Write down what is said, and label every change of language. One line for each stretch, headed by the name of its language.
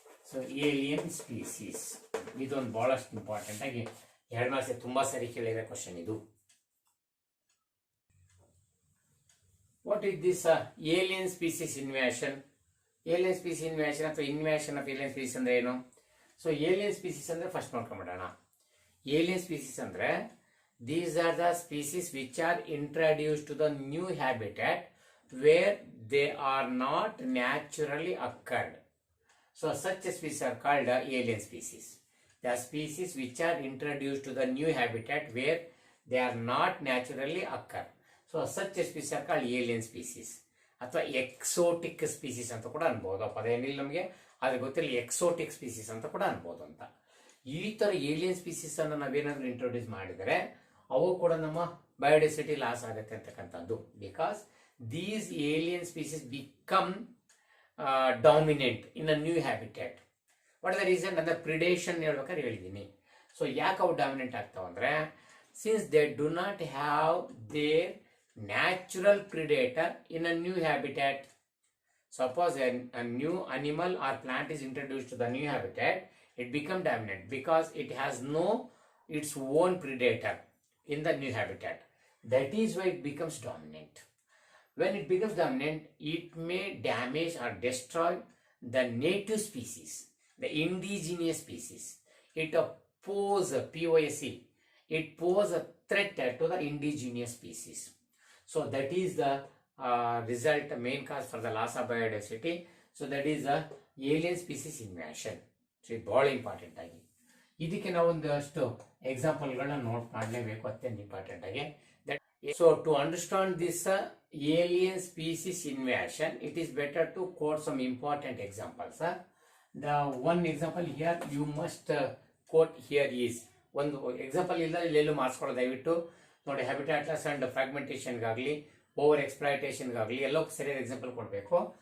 Kannada: So alien species ಇದೊಂದು ಬಹಳಷ್ಟು important ಆಗಿ 2 ಮಾರ್ಕ್ಸ್ ತುಂಬ ಸರಿ ಕೇಳಿರೋ ಕ್ವಶನ್ ಇದು.
English: What is this alien species invasion? Alien species invasion ಅಥವಾ invasion of alien species
Kannada: ಅಂದ್ರೆ ಏನು? ಸೊ ಏಲಿಯನ್ ಸ್ಪೀಸೀಸ್ ಅಂದ್ರೆ ಫಸ್ಟ್ ನೋಡ್ಕೊಂಡ್ಬಿಡೋಣ.
English: alien species
Kannada: ಅಂದ್ರೆ
English: these are the species which are introduced to the new habitat where they are not naturally occurred. So such species are called alien species. They are species which are introduced to the new habitat where they are not naturally occurred. So such species are called alien species.
Kannada: ಅಥವಾ exotic species ಅಂತ ಕೂಡ ಅನ್ಬೋದು. ಆ ಪದ ಏನಿಲ್ಲ ನಮಗೆ, ಅದ್ರ ಗೊತ್ತಿಲ್ಲ, ಎಕ್ಸೋಟಿಕ್ ಸ್ಪೀಸೀಸ್ ಅಂತ ಕೂಡ ಅನ್ಬೋದು ಅಂತ. ಈ ಥರ ಏಲಿಯನ್ ಸ್ಪೀಸೀಸ್ ಅನ್ನು ನಾವೇನಾದ್ರೂ ಇಂಟ್ರೊಡ್ಯೂಸ್ ಮಾಡಿದರೆ ಅವು ಕೂಡ ನಮ್ಮ ಬಯೋಡೈವರ್ಸಿಟಿ ಲಾಸ್ ಆಗುತ್ತೆ ಅಂತಕ್ಕಂಥದ್ದು.
English: Because these alien species become dominant in a new habitat. What are the reason?
Kannada: ಅಂದ್ರೆ ಪ್ರಿಡೇಷನ್ ಹೇಳ್ಬೇಕಾದ್ರೆ ಹೇಳಿದ್ದೀನಿ. ಸೊ ಯಾಕೆ ಅವು ಡಾಮಿನೆಂಟ್ ಆಗ್ತಾವ ಅಂದ್ರೆ,
English: Since they do not have their natural predator in a new habitat. Suppose a new animal or plant is introduced to the new habitat, it becomes dominant because it has no its own predator in the new habitat. That is why it becomes dominant. When it becomes dominant, it may damage or destroy the native species, the indigenous species. It poses it poses a threat to the indigenous species. So that is the result, main cause for the loss of biodiversity. So that is the alien species invasion.
Kannada: So ಇದು ಬಹಳ important ಆಗಿ. ಇದಕ್ಕೆ ನಾವು ಒಂದಷ್ಟು ಎಕ್ಸಾಂಪಲ್ಗಳನ್ನ note ಮಾಡಲೇಬೇಕು, ಅತ್ಯಂತ important ಆಗಿ.
English: So to understand this alien species invasion, it is better to quote some important examples. The one example here you must quote here is,
Kannada: ಒಂದು ಎಕ್ಸಾಂಪಲ್ ಇಲ್ಲ ಇಲ್ಲೆಲ್ಲೂ ಮಾರ್ಕ್ಸ್ಕೊಳ್ಳೋ ದಯವಿಟ್ಟು ನೋಡಿ. ಹ್ಯಾಬಿಟ್ಯಾಟ್ ಲಾಸ್ ಅಂಡ್ ಫ್ರಾಗ್ಮೆಂಟೇಷನ್ಗಾಗಲಿ ಓವರ್ ಎಕ್ಸ್ಪ್ಲಾಯ್ಟೇಷನ್ಗಾಗಲಿ ಎಲ್ಲಕ್ಕೂ ಸರಿಯಾದ example ಕೊಡಬೇಕು.